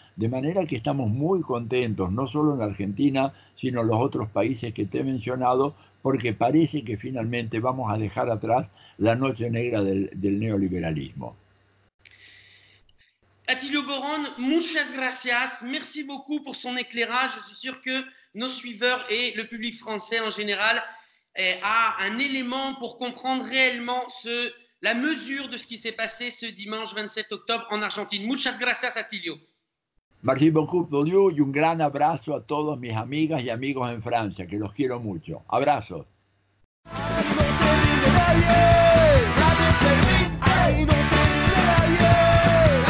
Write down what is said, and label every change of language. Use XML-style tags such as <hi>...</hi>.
<es>De manera que estamos muy contentos, no solo en la Argentina, sino en los otros países que te he mencionado, porque parece que finalmente vamos a dejar atrás la noche negra del neoliberalismo. Atilio Borón, muchas gracias.</es> <fr>Merci beaucoup pour son éclairage. Je suis sûr que nos suiveurs et le public français en général a un élément pour comprendre réellement la mesure de ce qui s'est passé ce dimanche 27 octobre en Argentine.</fr> <es>Muchas gracias, Atilio.</es> <fr>Merci beaucoup,</fr> <es>Claudio, y un gran abrazo a todos mis amigas y amigos en Francia, que los quiero mucho. Abrazos. No se nadie, nadie se ríe, no se nadie.</es>